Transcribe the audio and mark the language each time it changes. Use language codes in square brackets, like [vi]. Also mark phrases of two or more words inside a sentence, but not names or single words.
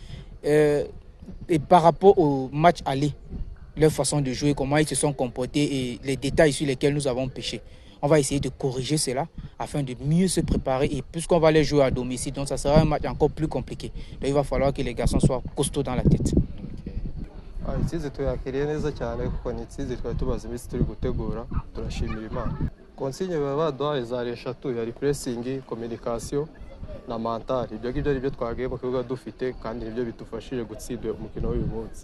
[fr] Et par rapport au match aller, leur façon de jouer, comment ils se sont comportés et les détails sur lesquels nous avons péché. On va essayer de corriger cela afin de mieux se préparer et puisqu'on va les jouer à domicile, donc ça sera un match encore plus compliqué. Donc il va falloir que les garçons soient costauds dans la tête. [rw] Itsinzi tuyakiriye neza cyane kuko ni itsinzi twari tumaze iminsi turi gutegura turashimira Imana. Konsigne baba baduhaye zari eshatu yari [en] pressing, communication [rw] na mental. Ibyo ngibyo ari byo twagiye mu kibuga dufite kandi nibyo bitufashije gutsinda umukino w'uyu munsi.